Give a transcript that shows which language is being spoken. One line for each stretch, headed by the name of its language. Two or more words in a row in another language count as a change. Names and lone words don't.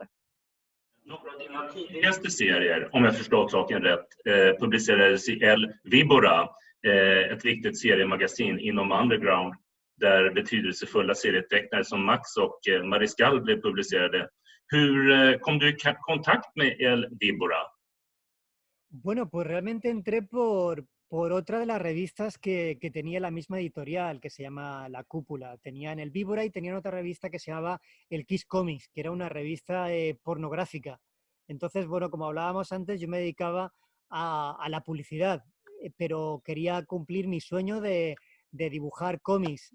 Swedish: Några av dina tidigaste serier, om jag förstått saken rätt, publicerades i El Víbora, ett viktigt seriemagasin inom underground, där betydelsefulla serietecknare som Max och Mariscal blev publicerade. Hur kom du i kontakt med El Víbora?
Spanish: Bueno, pues realmente entré por otra de las revistas que tenía la misma editorial, que se llama La Cúpula. Tenían El Víbora y tenían otra revista que se llamaba El Kiss Comics, que era una revista pornográfica. Entonces, bueno, como hablábamos antes, yo me dedicaba a la publicidad, pero quería cumplir mi sueño de dibujar cómics.